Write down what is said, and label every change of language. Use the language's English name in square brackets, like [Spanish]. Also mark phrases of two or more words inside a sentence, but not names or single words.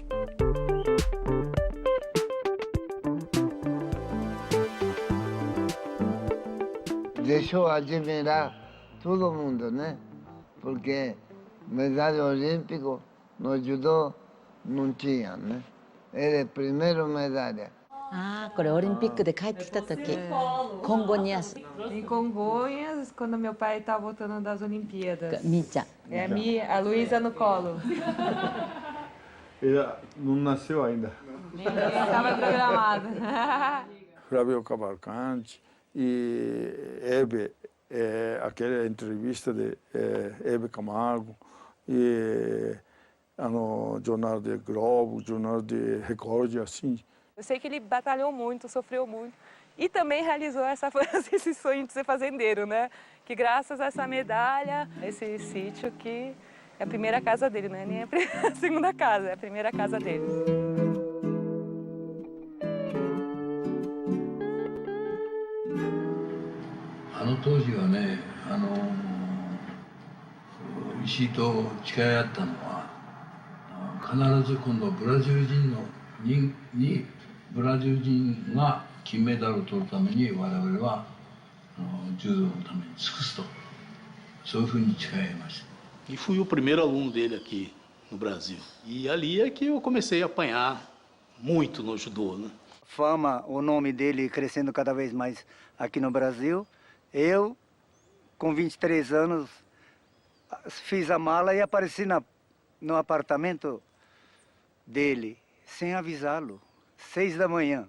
[Portuguese] Deixou admirar todo mundo, né? Porque medalha olímpica no judô não tinha, né? Era a primeira medalha. [Japanese] これオリンピックで帰ってきた時、コンゴニアス。 [Portuguese] Em Congonhas, quando meu pai estava voltando das Olimpíadas. みーちゃん。 A Luísa no colo. Ela não nasceu ainda. Estava programado. Flávio Cavalcante e Hebe, aquela entrevista de Hebe Camargo, e no Jornal de Globo, Jornal de Record, assim, Eu sei que ele batalhou muito, sofreu muito e também realizou esse sonho de ser fazendeiro, né? Que graças a essa medalha, esse sítio que é a primeira casa dele, não é nem a segunda casa, é a primeira casa dele. [Japanese] あの当時はね、石井と誓い合ったのは、必ず今度ブラジル人が金メダルを取るために我々は柔道のために尽くすと、そういうふうに誓い合いました。 [Portuguese] E fui o primeiro aluno dele aqui no Brasil. E ali é que eu comecei a apanhar muito no judô, né? Fama, o nome dele crescendo cada vez mais aqui no Brasil. Eu, com 23 anos, fiz a mala e apareci no apartamento dele, sem avisá-lo, 6 da manhã.